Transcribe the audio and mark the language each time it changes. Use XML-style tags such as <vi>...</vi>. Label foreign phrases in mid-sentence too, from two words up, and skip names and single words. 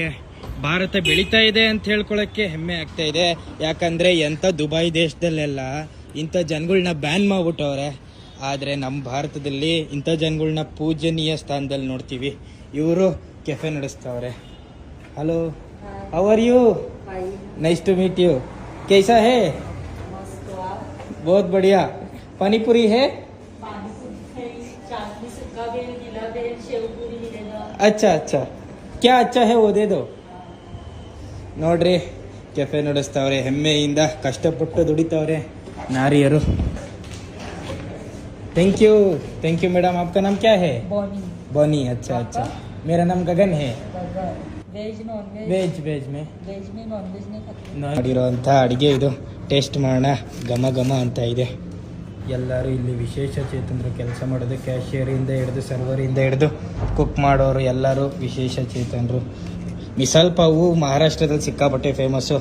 <kn>ಭಾರತ ಬೆಳೀತಾ ಇದೆ ಅಂತ ಹೇಳ್ಕೊಳಕ್ಕೆ ಹೆಮ್ಮೆ ಆಗ್ತಾ ಇದೆ. ಯಾಕಂದ್ರೆ ಎಂಥ ದುಬೈ ದೇಶದಲ್ಲೆಲ್ಲ ಇಂಥ ಜನಗಳನ್ನ ಬ್ಯಾನ್ ಮಾಡ್ಬಿಟ್ಟವ್ರೆ. ಆದರೆ ನಮ್ಮ ಭಾರತದಲ್ಲಿ ಇಂಥ ಜನಗಳನ್ನ ಪೂಜನೀಯ ಸ್ಥಾನದಲ್ಲಿ ನೋಡ್ತೀವಿ. ಇವರು ಕೆಫೆ ನಡೆಸ್ತವ್ರೆ. ಹಲೋ,</kn> <en>how are you? nice to meet you.</en> <hi>कैसा है? बहुत बढ़िया. पानी पूरी है? अच्छा अच्छा, क्या अच्छा है वो दे दो.</hi> <kn>ನೋಡ್ರಿ, ಕೆಫೆ ನಡೆಸ್ತವ್ರೆ. ಹೆಮ್ಮೆಯಿಂದ ಕಷ್ಟಪಟ್ಟು ದುಡಿತವ್ರೆ ನಾರಿಯರು.</kn> <en>thank you madam.</en> <hi>आपका नाम क्या है? बॉनी. अच्छा अच्छा, मेरा नाम गगन है.</hi> <kn>ವೆಜ್ में ಮಾಡಿರೋಂಥ ಅಡುಗೆ ಇದು. ಟೇಸ್ಟ್ ಮಾಡೋಣ. ಘಮ ಘಮ ಅಂತ ಇದೆ. ಎಲ್ಲರೂ ಇಲ್ಲಿ ವಿಶೇಷ ಚೇತನರು ಕೆಲಸ ಮಾಡೋದು. ಕ್ಯಾಶಿಯರಿಂದ ಹಿಡಿದು ಸರ್ವರಿಂದ ಹಿಡಿದು ಕುಕ್ ಮಾಡೋರು ಎಲ್ಲರೂ ವಿಶೇಷ ಚೇತನರು. ಮಿಸಾಲ್ ಪಾವು ಮಹಾರಾಷ್ಟ್ರದಲ್ಲಿ ಸಿಕ್ಕಾಪಟ್ಟೆ ಫೇಮಸ್ಸು.</kn>